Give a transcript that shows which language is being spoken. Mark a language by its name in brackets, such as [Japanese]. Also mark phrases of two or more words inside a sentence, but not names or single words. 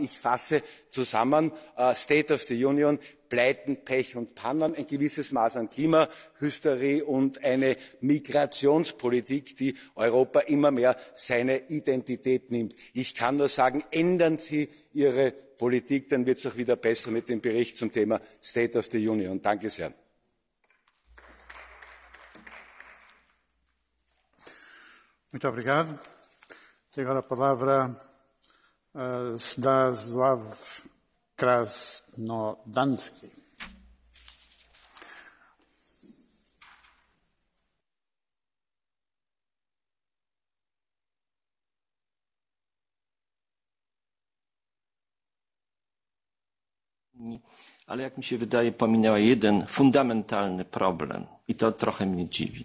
[German] Ich fasse zusammen, State of the Union, Pleiten, Pech und Pannen, ein gewisses Maß an Klimahysterie und eine Migrationspolitik, die Europa immer mehr seine Identität nimmt. Ich kann nur sagen, ändern Sie Ihre Politik, dann wird es auch wieder besser mit dem Bericht zum Thema State of the Union. Danke sehr. [Portuguese] Muito obrigado. Tem agora a palavra Zdazław Krasnodębski. [Polish] Ale jak mi się wydaje, pominęła jeden fundamentalny problem i to trochę mnie dziwi.